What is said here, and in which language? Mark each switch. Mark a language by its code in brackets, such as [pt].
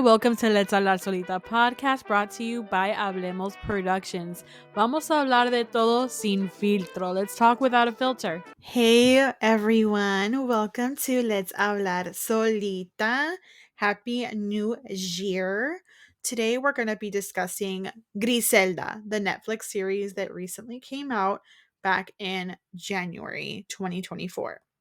[en] Welcome to Let's Hablar Solita podcast brought to you by Hablemos Productions. [es] Vamos a hablar de todo sin filtro. [en] Let's talk without a filter. Hey everyone, welcome to Let's Hablar Solita. Happy New Year. Today we're going to be discussing Griselda, the Netflix series that recently came out back in January 2024.